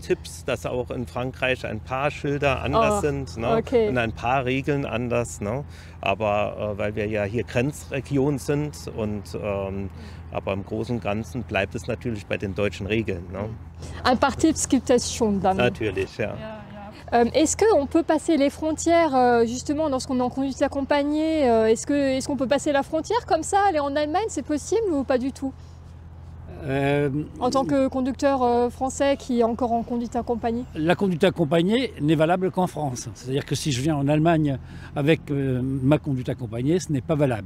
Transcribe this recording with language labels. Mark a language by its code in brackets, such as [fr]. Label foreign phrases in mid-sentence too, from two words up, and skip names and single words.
[de] Tipps, dass auch in Frankreich ein paar Schilder anders sind, ne? Okay. Und ein paar Regeln anders. Ne? Aber weil wir ja hier Grenzregion sind aber im Großen und Ganzen bleibt es natürlich bei den deutschen Regeln. Ne? Ein paar Tipps gibt es schon dann. Natürlich, ja. [fr] Est-ce qu'on peut passer les frontières justement lorsqu'on est en conduite accompagnée est-ce qu'on peut passer la frontière comme ça, aller en Allemagne, c'est possible ou pas du tout? En tant que conducteur français qui est encore en conduite accompagnée? La conduite accompagnée n'est valable qu'en France. C'est-à-dire que si je viens en Allemagne avec ma conduite accompagnée, ce n'est pas valable.